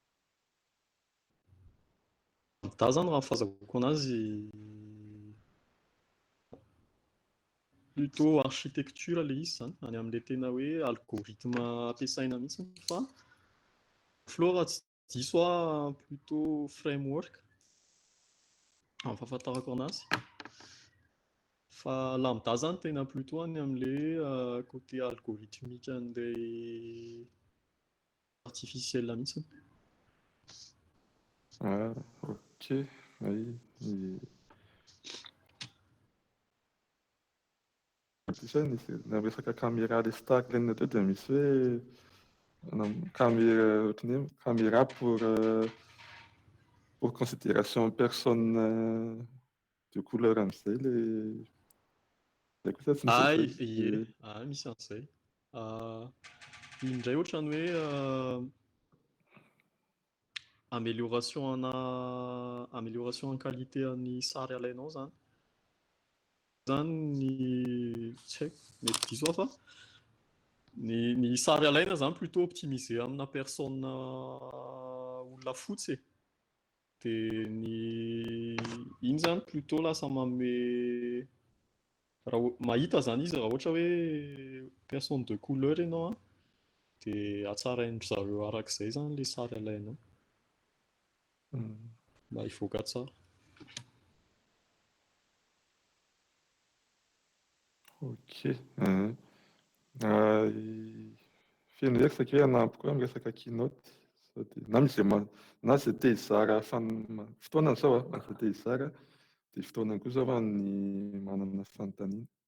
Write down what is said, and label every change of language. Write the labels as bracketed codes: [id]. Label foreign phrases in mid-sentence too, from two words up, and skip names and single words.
[mg] Lambda zany raha fahazakoko anazy [fr] plutôt architecture [mg] ilay izy zany any amin'ilay tena hoe algorithme ampiasaina mihitsy fa flow raha tsy diso plutôt framework amin'ny fahafantarako anazy fa lambda zany tena plutôt any amin'ilay [fr] côté algorithmique [mg] an'ilay artificiel mihitsy. Ok. Na resaka caméra le Starline teo dia misy hoe [fr] caméra pour considération personne de couleur [mg] amin'izay ilay kosa tsy misy misy an'izay indray ohatrany hoe [fr] amélioration en qualité [mg] ny sary alainao zany ny tsy haiko mety diso fa ny sary alaina zany [fr] plutôt optimisé [mg] amina personne olona fotsy dia iny zany plutôt lasa manome raha mahita zany izy raha ohatra hoe [fr] personne de couleur [mg] ianao dia hatsaraindry zareo arak'izay zany ilay sary alainao mba hivoaka tsara. Ok. Feno ndraiky saky hoe hanampy koa amin'ny resaka keynote na izay te hizara fotoanany zao izay te hizara dia fotoanany koa zao ny manana fanontaniana.